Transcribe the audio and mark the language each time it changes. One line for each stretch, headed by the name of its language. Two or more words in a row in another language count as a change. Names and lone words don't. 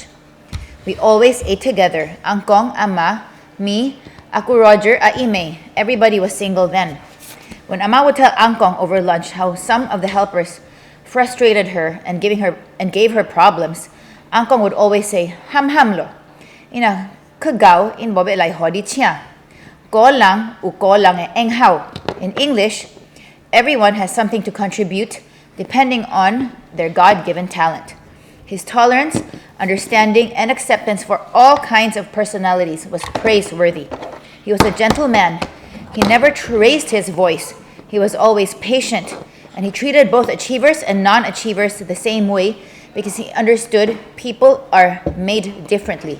English: We always ate together, Angkong, Ama, me, Aku Roger, Aime. Everybody was single then. When Ama would tell Angkong over lunch how some of the helpers frustrated her and gave her problems, Angkong would always say,
Min Nan Chinese: "Ham ham lo, ina kagao in bobe lai hodi chia, ko lang u ko lang e eng hao."
English: In English, everyone has something to contribute depending on their God-given talent. His tolerance, understanding, and acceptance for all kinds of personalities was praiseworthy. He was a gentle man. He never raised his voice. He was always patient, and he treated both achievers and non-achievers the same way because he understood people are made differently.